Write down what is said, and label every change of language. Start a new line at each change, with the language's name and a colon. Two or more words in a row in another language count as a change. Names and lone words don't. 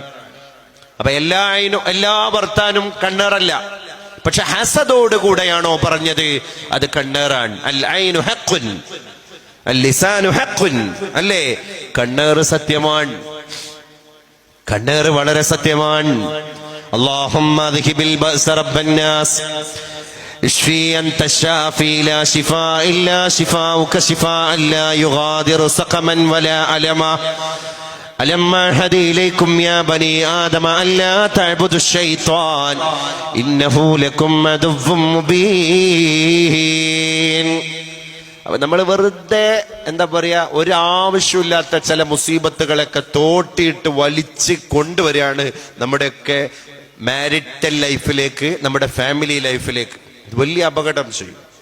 Malayalam: അപ്പൊ എല്ലാ വർത്താനും കണ്ണേറല്ല, പക്ഷെ ഹസദോടുകൂടെയാണോ പറഞ്ഞത് അത് കണ്ണേറാണ്.
Arabic: العين حق اللسان حق. അല്ലേ?
Malayalam: കണ്ണേറ് സത്യമാണ്, കണ്ണേറ് വളരെ സത്യമാണ്.
Arabic: اللهم أذهب البأس رب الناس اشفي أنت الشافي لا شفاء إلا شفاؤك شفاء لا يغادر سقما ولا ألما ألم أعهد إليكم يا بني آدم ألا تعبدوا الشيطان إنه لكم عدو مبين.
Malayalam: നമ്മൾ വെറുതെ എന്താ പറയാ, ഒരു ആവശ്യമില്ലാത്ത ചില മുസീബത്തുകളൊക്കെ തോട്ടിയിട്ട് വലിച്ച് കൊണ്ടുവരികയാണ് നമ്മുടെയൊക്കെ
English: marital life,
Malayalam: നമ്മുടെ
English: family life.
Malayalam: വലിയ അപകടം ചെയ്യും.